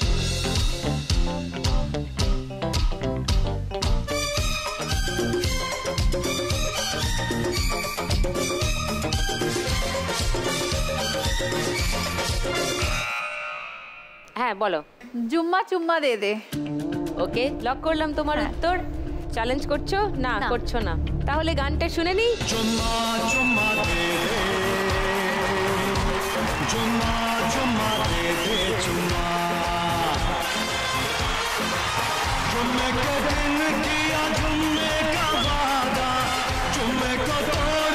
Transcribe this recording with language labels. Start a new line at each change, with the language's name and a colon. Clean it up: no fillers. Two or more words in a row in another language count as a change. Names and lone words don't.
Bangla: হ্যাঁ বলো।
Hindi: जुम्मा चुम्मा दे दे।
Bangla: ওকে, লক করলাম তোমার উত্তর। চ্যালেঞ্জ করছো? না করছো না। তাহলে গানটা শুনে নি।
Hindi: चुम्मा चुम्मा दे दे चुम्मा चुम्मा दे दे चुम्मा जुम्मे के दिन किया जुम्मे का वादा जुम्मे को तो